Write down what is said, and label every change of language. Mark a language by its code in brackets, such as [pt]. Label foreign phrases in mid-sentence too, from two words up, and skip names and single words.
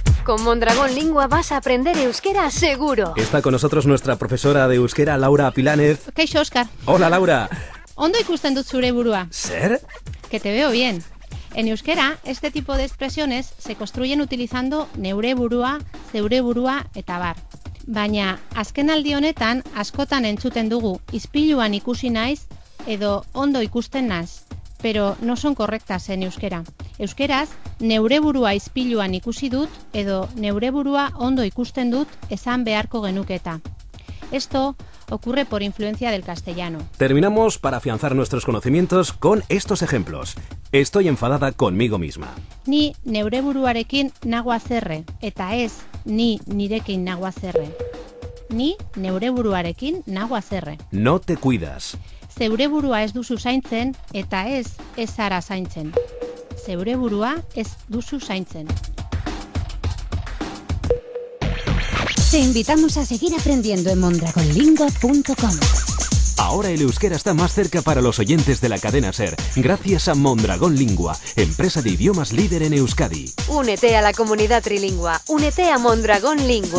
[es] Con Mondragón Lingua vas a aprender euskera seguro. Está con nosotros nuestra profesora de euskera, Laura Pilánez. [eu] Kaixo, Oskar. [es] Hola, Laura. [eu] Ondo ikusten dut zure burua. [es] ¿Ser? Que te veo bien. En euskera, este tipo de expresiones se construyen utilizando [eu] neure burua, zeure burua eta bar. Baina, azkenaldi honetan askotan entzuten dugu ispiluan ikusi naiz edo ondo ikusten naz, [es] pero no son correctas en euskera. [eu] Euskeraz, neure burua ispiluan ikusi dut edo neure burua ondo ikusten dut esan beharko genuketa. [es] Esto ocurre por influencia del castellano. Terminamos para afianzar nuestros conocimientos con estos ejemplos. Estoy enfadada conmigo misma. [eu] Ni neure buruarekin nago azerre, eta ez ni nirekin nago azerre. Ni neure buruarekin nago azerre. [es] No te cuidas. [eu] Zeure burua ez duzu zaintzen eta ez zara zaintzen. Zeure burua ez duzu zaintzen. [es] Te invitamos a seguir aprendiendo en mondragonlingua.com. Ahora el euskera está más cerca para los oyentes de la cadena SER, gracias a Mondragón Lingua, empresa de idiomas líder en Euskadi. Únete a la comunidad trilingua. Únete a Mondragón Lingua.